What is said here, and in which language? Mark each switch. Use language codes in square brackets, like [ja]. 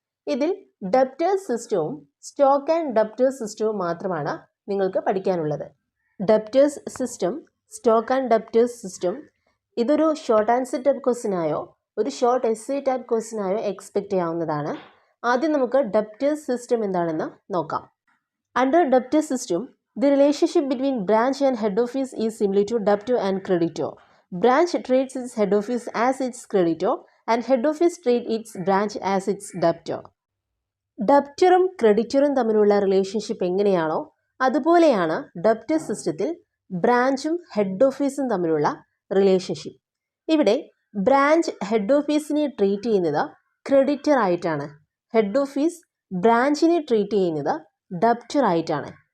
[ml] ഇതിൽ ഡെപ്റ്റേഴ്സ് സിസ്റ്റവും stock and debtors സിസ്റ്റവും മാത്രമാണ് നിങ്ങൾക്ക് പഠിക്കാനുള്ളത്. Debtors system, stock and debtors system ഇതൊരു ഷോർട്ട് ആൻസർ ടൈപ്പ് ക്വസ്റ്റിനായോ ഒരു ഷോർട്ട് എസ്സേ ടൈപ്പ് ക്വസ്റ്റിനായോ എക്സ്പെക്റ്റ് ചെയ്യാവുന്നതാണ്. ആദ്യം നമുക്ക് ഡെപ്റ്റേഴ്സ് സിസ്റ്റം എന്താണെന്ന് നോക്കാം. [en] Under debtor system, the relationship between branch and head office is similar to debtor and creditor. Branch treats its head office as its creditor and head office treats its branch as its debtor. [ml] ഡെപ്റ്ററും ക്രെഡിറ്ററും തമ്മിലുള്ള relationship എങ്ങനെയാണോ അതുപോലെയാണ് debtor സിസ്റ്റത്തിൽ ബ്രാഞ്ചും head ഓഫീസും തമ്മിലുള്ള relationship. ഇവിടെ branch head ഓഫീസിനെ treat ചെയ്യുന്നത് creditor ആയിട്ടാണ്. Head office ബ്രാഞ്ചിനെ treat ചെയ്യുന്നത് ഡെപ്റ്റർ ആയിട്ടാണ്.